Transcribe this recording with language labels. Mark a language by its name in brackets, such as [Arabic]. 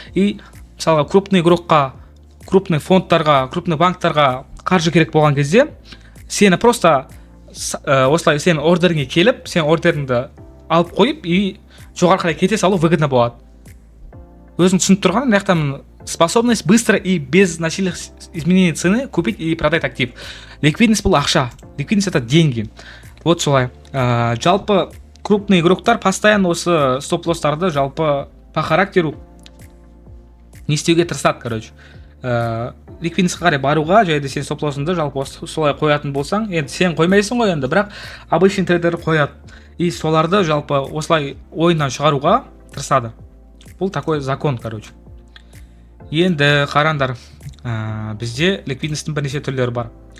[Kazakh] И мысалға крупный игрокқа, крупный фондтарға, крупный банктарға қаржы керек болған кезде сені просто осылай сен ордеріңе келіп, сен ордеріңді алып қойып и жоғары қарай кете салу выгодно болады. Өзің түсініп тұрған, мына жақта [Russian] способность быстро и без значительных изменений цены купить и продать актив. [Kazakh] Ликвидность бұл ақша. [Russian] Ликвидность это деньги. [Kazakh] Вот солай. Жалпы крупный игроктар постоянно осы стоп-лосстарды жалпы по характеру не істеуге тырысады, короче. Ликвидностьқа қарай баруға, жайды сен стоп-лоссыңды жалпы солай қоятын болсаң, енді сен қоймайсың ғой енді, бірақ обычный трейдер қояды. И соларды жалпы осылай ойыннан шығаруға тырысады. Бұл [Russian] такой закон, [Kazakh] короче. Енді қараңдар, бізде ликвидностьтің бірнеше түрлері бар.